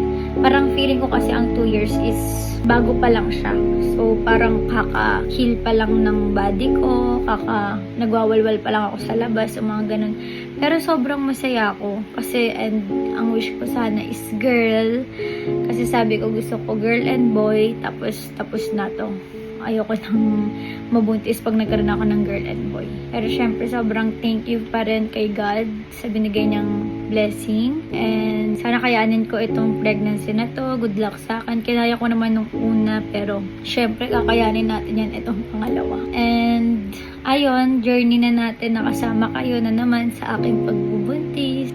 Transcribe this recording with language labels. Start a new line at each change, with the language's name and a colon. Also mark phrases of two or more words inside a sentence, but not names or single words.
Filipino: Parang feeling ko kasi ang 2 years is bago pa lang siya. So, parang kaka-heal pa lang ng body ko, nagwawalwal pa lang ako sa labas, o mga ganun. Pero sobrang masaya ako. Kasi, and ang wish ko sana is girl. Kasi sabi ko, gusto ko
English: girl and boy,
Filipino: tapos na to. Ayoko nang mabuntis pag nagkaroon ako ng
English: girl and boy.
Filipino: Pero syempre, sobrang
English: thank you
Filipino: pa rin kay God sa binigay niyang blessing. And sana kayanin ko itong pregnancy na to.
English: Good luck
Filipino: sa akin. Kinaya ko naman nung una, pero syempre, kakayanin natin yan itong pangalawa. And ayun, journey na natin, nakasama kayo na naman sa aking pagbubuntis.